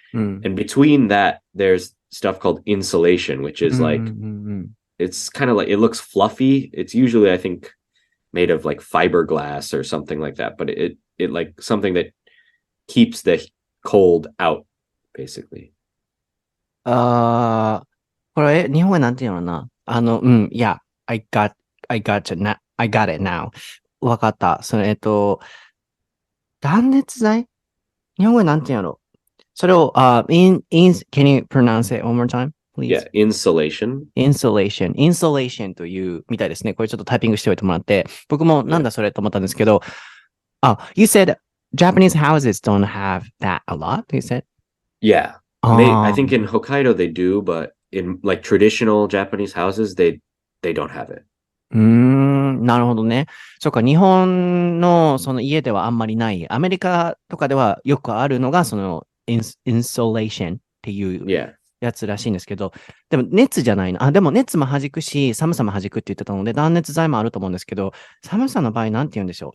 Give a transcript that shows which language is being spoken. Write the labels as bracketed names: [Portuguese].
[English] And between that there's stuff called insulation, which is like it's kind of like, it looks fluffy. It's usually, I think, made of like fiberglass or something like that, but it like something that keeps the cold out, basically. [Japanese] これ、日本語なんていうのかな yeah, I got it now. わかった。断熱材日本語なんていうのそれを、 can you pronounce it one more time, please? [English] Yeah, insulation. [Japanese] Insulation というみたいですね。これちょっとタイピングしておいてもらって、僕もなんだそれと思ったんですけど、 you said Japanese houses don't have that a lot, you said? [English] Yeah. I think in Hokkaido they do, but in like traditional Japanese houses, they don't have it. [Japanese] なるほどね。そうか、日本のその家ではあんまりない。アメリカとかではよくあるのが、そのinsulation っていうやつらしいんですけど、でも熱じゃないな。でも熱も弾くし、寒さも弾くって言ってたので、断熱材もあると思うんですけど、寒さの場合なんて言うんでしょう。